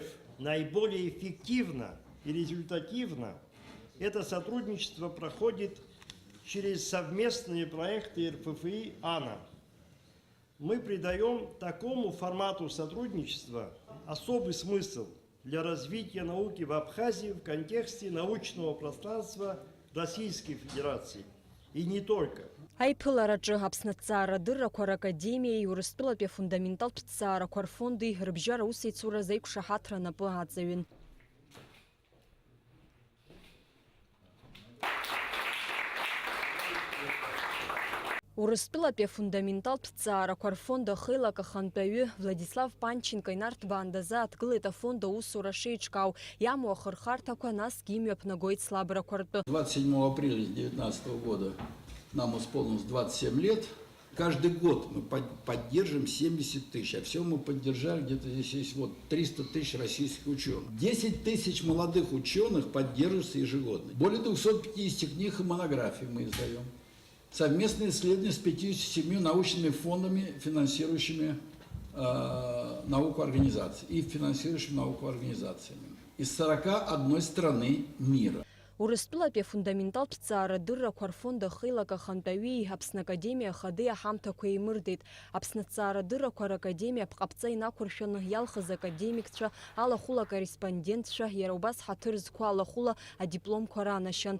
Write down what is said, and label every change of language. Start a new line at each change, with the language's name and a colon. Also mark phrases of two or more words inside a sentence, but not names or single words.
Russian: Наиболее эффективно и результативно это сотрудничество проходит через совместные проекты РФФИ АНА. Мы придаем такому формату сотрудничества особый смысл для развития науки в Абхазии в контексте научного пространства Российской Федерации. И не только.
Abkhazian: Аиԥылараҿы Аԥсны ҭҵаарадыррақәа ракадемиеи Урыстәылатәи афундаменталтә ҭҵаарақәа рфонди рыбжьара усеицуразы еиқәшаҳаҭра напы аҵаҩын. Урыстәылатәи афундаменталтә ҭҵаарақәа рфонд ахеилак ахантәаҩы Владислав Панченко инарҭбаан дазааҭгылеит афонд аусура шеиҿкаау, иамоу ахырхарҭақәа насгьы имҩаԥнагоит слабрақәа ртәы.
Russian: 27 апреля 2019 года нам исполнилось 27 лет. Каждый год мы поддерживаем 70 тысяч, а все мы поддержали, где-то здесь есть вот 300 тысяч российских ученых. 10 тысяч молодых ученых поддерживаются ежегодно. Более 250 книг и монографий мы издаем. Совместные исследования с 57 научными фондами, финансирующими науку организаций и финансирующими науку организациями из 41 страны мира.
Abkhazian: Урыстәылатәи афундаменталтә ҭҵаарадыррақәа рфонд ахеилак ахантәаҩи Аԥсны академиа ахадеи аҳамҭақәа еимырдеит. Аԥсны ҭҵаарадыррақәа ракадемиа аԥҟаԥҵа инақәыршәаны иалхыз академикцәа, алахәыла корреспондентцәа, иара убас ҳаҭыр зқәу алахәыла адипломқәа ранашьан.